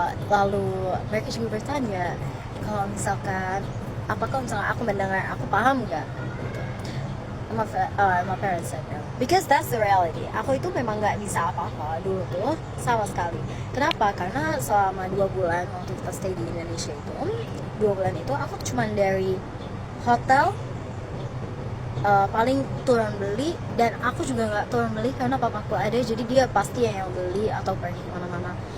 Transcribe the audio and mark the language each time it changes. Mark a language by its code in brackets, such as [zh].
[id] Lalu mereka juga bertanya, kalau misalkan apakah misalnya aku mendengar, aku paham nggak? [en] My parents said no, because that's the reality. [id] Aku itu memang nggak bisa apa-apa dulu tuh sama sekali. Kenapa? Karena selama 2 bulan waktu kita stay di Indonesia itu, 2 bulan itu aku cuma dari hotel paling turun beli, dan aku juga nggak turun beli karena papaku ada, jadi dia pasti yang beli atau pergi kemana-mana.